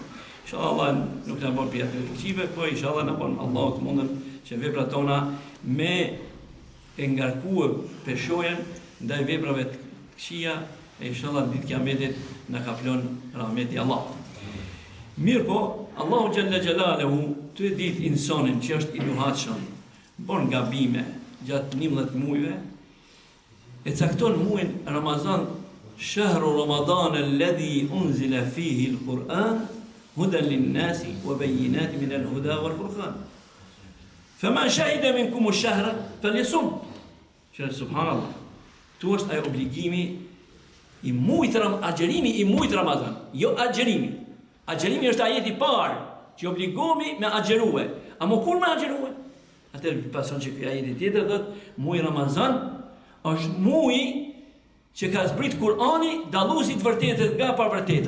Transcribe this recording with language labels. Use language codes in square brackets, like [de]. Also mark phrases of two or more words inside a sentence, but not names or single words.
[sq] Inshallah nuk në bon pjetë në këqive, po inshallah në bon Allah të mundën që vepra tona me e ngarkuar peshojen ndaj veprave të këqija, e inshallah në ditë kiametit na kaplon rahmeti Allah. Mirë po, Allahu [ar] جل جلاله [sq] të ditë insanin që është i luhatshëm, bon gabime gjatë 11 muajve, e cakton muajin Ramazan, [ar] شهر رمضان الذي أنزل فيه القرآن هدى للناس وبينات من الهدى والفرقان. فمن شهد منكم الشهر فليصمه. [sq] Subhanallah. Tu është ai obligimi i muajit agjerimi i muajit Ramazan, jo agjerimi. Agjerimi është ajeti i parë që obligohemi me agjerue. A më kur me agjerue? Atëherë pason që ky ajeti tjetër thotë muaji Ramazan është muaji që ka zbrit Kur'ani dalluesi të vërtetës nga pa vërteta.